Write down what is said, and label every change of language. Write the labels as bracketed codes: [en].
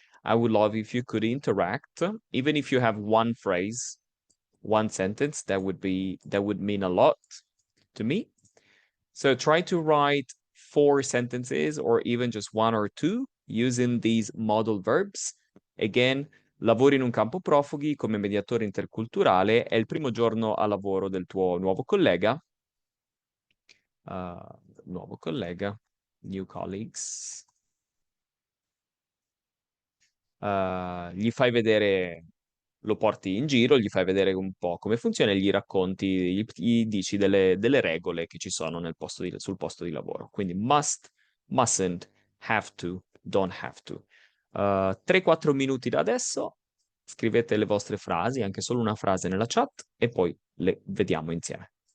[en] I would love if you could interact, even if you have one phrase, one sentence, that would mean a lot to me. So try to write 4 sentences or even just 1 or 2 using these modal verbs. [it] Again, lavori in un campo profughi come mediatore interculturale, è il primo giorno a lavoro del tuo nuovo collega. Nuovo collega, [en] new colleagues. [it] Gli fai vedere, lo porti in giro, gli fai vedere un po' come funziona e gli racconti, gli dici delle regole che ci sono sul posto di lavoro. Quindi must, mustn't, have to, don't have to. 3-4 minuti da adesso, scrivete le vostre frasi, anche solo una frase nella chat e poi le vediamo insieme.